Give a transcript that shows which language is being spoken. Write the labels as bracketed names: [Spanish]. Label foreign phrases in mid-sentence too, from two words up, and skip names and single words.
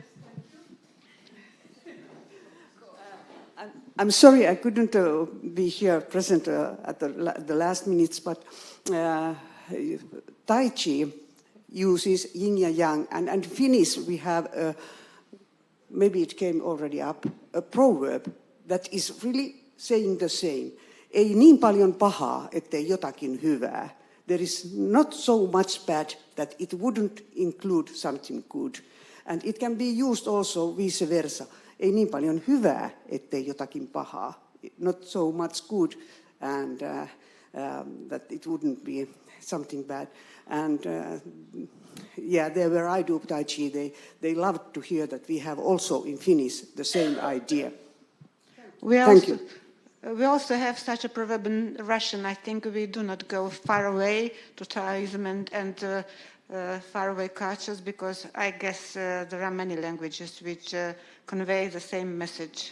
[English] I'm sorry I couldn't be here present at the last minutes, but Tai Chi uses yin and yang, and in Finnish we have, maybe it came already up, a proverb that is really saying the same. [Finnish] Ei niin paljon pahaa, ettei jotakin hyvää. [English] There is not so much bad that it wouldn't include something good. And it can be used also vice versa. [Finnish] Ei niin paljon hyvää, ettei jotakin pahaa. [English] not so much good, and that it wouldn't be something bad. And yeah, there where I do Tai Chi, they loved to hear that we have also in Finnish the same idea. Thank you. We also have such a proverb in Russian. I think we do not go far away to Taoism and faraway cultures, because I guess there are many languages which convey the same message.